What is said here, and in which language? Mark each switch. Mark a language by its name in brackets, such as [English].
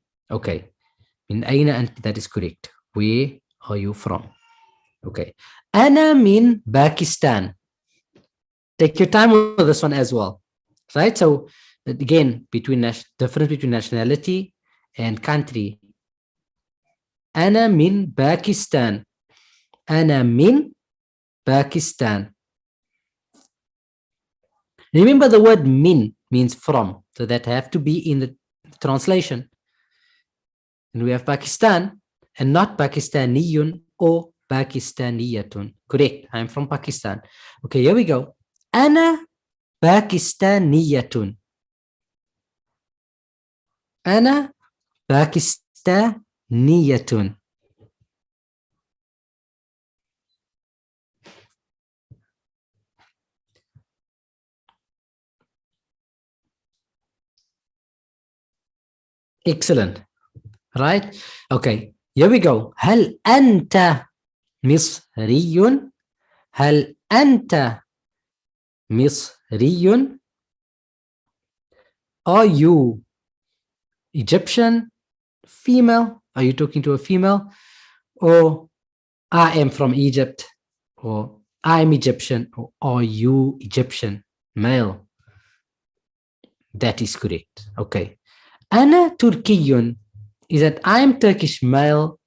[English] Okay, [Arabic] min aina anti, [English] that is correct. Where are you from? Okay, [Arabic] ana min [English] Pakistan. Take your time with this one as well, right? So again, difference between nationality and country. [Arabic] Ana min [English] Pakistan. [Arabic] أنا من Pakistan. [English] Remember the word min means from, so that have to be in the translation. And we have Pakistan and not Pakistaniyun or Pakistaniyatun. Correct, I'm from Pakistan. Okay, here we go. [Arabic] أنا Pakistaniyatun. أنا Pakistaniyatun. [English] Excellent. Right? Okay, here we go. [Arabic] هل أنت مصري؟ هل أنت مصري؟ [English] Are you Egyptian? Female? Are you talking to a female? Or I am from Egypt? Or I'm Egyptian? Or are you Egyptian? Male. That is correct. Okay. [Arabic] أنا تركي. [English] Is it I'm Turkish male?